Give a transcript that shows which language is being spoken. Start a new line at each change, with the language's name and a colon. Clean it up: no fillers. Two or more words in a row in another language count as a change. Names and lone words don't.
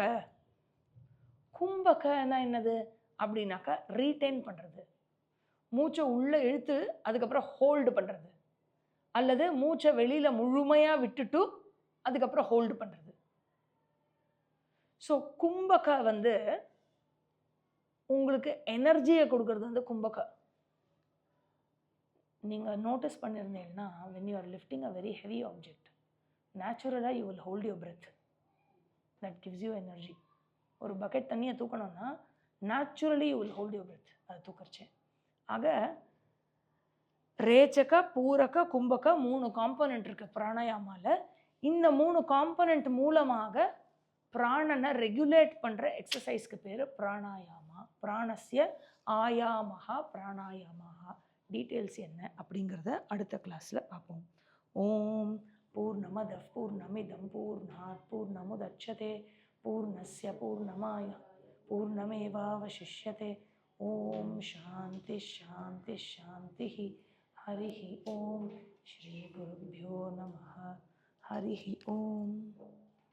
Tamil: கும்பகன்னா என்னது அப்படின்னாக்கா ரீடைன் பண்றது, மூச்சை உள்ள இழுத்து அதுக்கப்புறம் ஹோல்டு பண்றது, அல்லது மூச்சை வெளியில முழுமையா விட்டுட்டு அதுக்கப்புறம் ஹோல்டு பண்றது. ஸோ கும்பக வந்து உங்களுக்கு எனர்ஜியை கொடுக்கறது வந்து கும்பக. நீங்கள் நோட்டீஸ் பண்ணியிருந்தீங்கன்னா
English: when you are lifting a very heavy object, naturally you will hold your breath. That gives you energy.
Tamil: ஒரு பக்கெட் தண்ணியை தூக்கணும்னா
English: naturally you will hold your breath.
Tamil: அது தூக்கறச்சு. ஆக ரேச்சக, பூரக, கும்பக 3 காம்பனண்ட் இருக்குது பிராணாயாமாவில். இந்த 3 காம்பனண்ட் மூலமாக பிராணனை ரெகுலேட் பண்ணுற எக்ஸசைஸ்க்கு பேர் பிராணாயாமா.
Sanskrit: प्राणस्य आयामः प्राणायामः.
Tamil: டீட்டெயில்ஸ் என்ன அப்படிங்கிறத அடுத்த கிளாஸில் பார்ப்போம்.
Sanskrit: ओम् पूर्णमदः पूर्णमिदं पूर्णात् पूर्णमुदच्यते पूर्णस्य पूर्णमाय पूर्णमेवावशिष्यते. ओम् शान्तिः शान्तिः शान्तिः. हरिः ओम्। श्री गुरुभ्यो नमः. हरिः ओम्.